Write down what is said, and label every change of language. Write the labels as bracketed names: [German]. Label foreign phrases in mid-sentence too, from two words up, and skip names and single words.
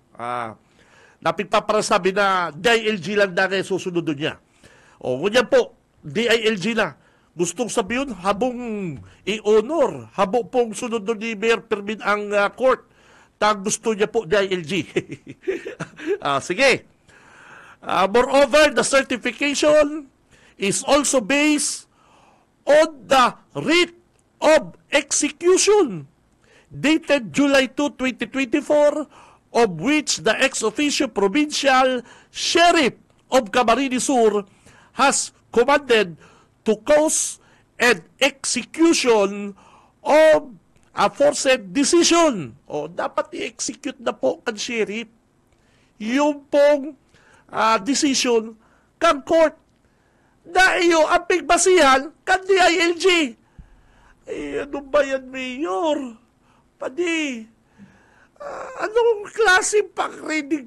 [Bikol] Na pigpaparasabi na DILG lang na kayo susunodon niya. O, ngunyan po, DILG na. Gustong sabihin, habong i-honor, habong pong sunod ni Mayor Fermin ang court, tag gusto niya po DILG. Sige. [English] Moreover, the certification is also based on the writ of execution dated July 2, 2024, of which the ex-officio provincial sheriff of Camarines Sur has commanded to cause and execution of aforesaid decision. [Bikol] O, dapat i-execute na po kan sheriff yung pong decision kan court na iyo ang pigbasihan kan DILG. Ano ba yan, Mayor? Padi, anong klase pang-reading?